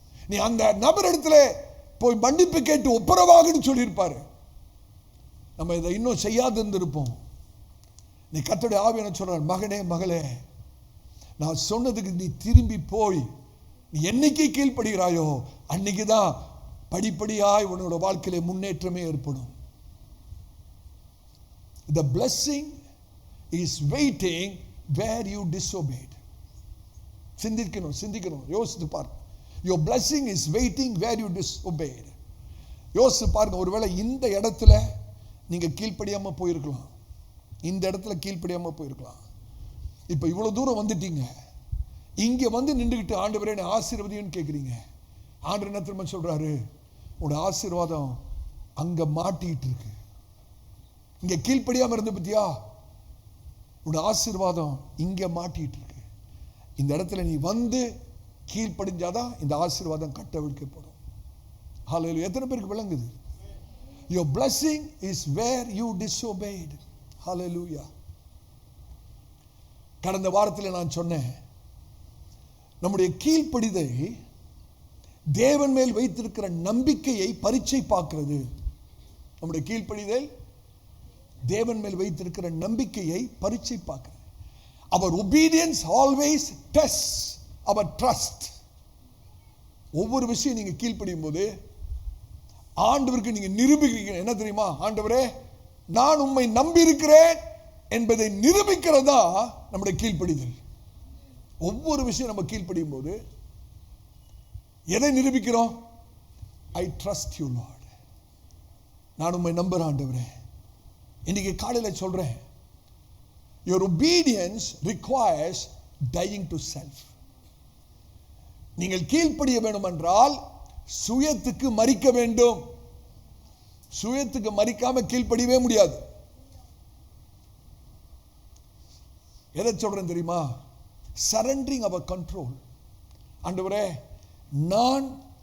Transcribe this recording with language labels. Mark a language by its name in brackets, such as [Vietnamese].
[Tamil] நீ அந்த நபர் இடத்துல போய் மன்னிப்பு கேட்டு ஒப்புரவாகுன்னு சொல்லியிருப்பாரு, நம்ம இதை இன்னும் செய்யாது இருந்திருப்போம். நீ கர்த்தருடைய ஆவியான சொல்றார், மகனே மகளே நான் சொன்னதுக்கு நீ திரும்பி போய் நீ என்னைக்கு கீழ்ப்படுகிறாயோ அன்னைக்குதான் படிப்படியாய் உன்னோட வாழ்க்கையில முன்னேற்றமே ஏற்படும். [English] The blessing is waiting where you disobeyed. [Tamil] சிந்திக்கணும், யோசித்து பாருங்க. [English] Your blessing is waiting where you disobeyed. [Tamil] யோசித்து பாருங்க, ஒருவேளை இந்த இடத்துல நீங்க கீழ்ப்படியாம போயிருக்கலாம், இந்த இடத்துல கீழ்ப்படியாம போயிருக்கலாம். இப்ப இவ்வளவு தூரம் வந்துட்டீங்க, இங்க வந்து நின்றுகிட்டு ஆண்டவரே என்னை ஆசீர்வதின்னு கேட்குறீங்க. ஆண்டவர் என்ன திரும்ப சொல்றாரு, உன்னோட ஆசீர்வாதம் அங்க மாட்டிட்டு இருக்கு. இங்க கீழ்ப்படியாம இருந்து பத்தியா, உன்னோட ஆசீர்வாதம் இங்க மாட்டிட்டு இருக்கு. இந்த இடத்துல நீ வந்து கீழ்ப்படிஞ்சாதான் இந்த ஆசீர்வாதம் கட்டவிழ்க்கப்படும். ஹல்லேலூயா. எத்தனை பேருக்கு விளங்குது? [English] Your blessing is where you disobeyed. [Tamil] ஹல்லேலூயா. கடந்த வாரத்தில் நான் சொன்னேன், நம்முடைய கீழ்ப்படிதை தேவன் மேல் வைத்திருக்கிற நம்பிக்கையை பரீட்சை பார்க்கிறது. நம்முடைய கீழ்ப்படிதல் தேவன் மேல் வைத்திருக்கிற நம்பிக்கையை பரீட்சை பார்க்கிறது. [English] Our obedience always tests our trust. [Tamil] ஒவ்வொரு விஷயம் நீங்க கீழ்ப்படியும் போது ஆண்டவருக்கு நீங்க நிரூபிக்கிறீங்க. என்ன தெரியுமா? ஆண்டவரே நான் உம்மை நம்பி இருக்கிறேன் என்பதை நிரூபிக்கிறதா நம்முடைய கீழ்ப்படிதல். ஒவ்வொரு விஷயம் நம்ம கீழ்ப்படியும் போது எதை நிரூபிக்கிறோம்? [English] I trust you Lord. [Tamil] நான் உம்மை நம்புறேன் ஆண்டவரே. இன்னைக்கு காலையில சொல்றேன், [English] your obedience requires dying to self. [Tamil] நீங்கள் கீழ்ப்படிய வேண்டும் என்றால் சுயத்துக்கு மரிக்க வேண்டும். சுயத்துக்கு மரிக்காம கீழ்ப்படியவே முடியாது. எதை சொல்றேன் தெரியுமா? [English] Surrendering our control. [Tamil] ஆண்டவரே நான்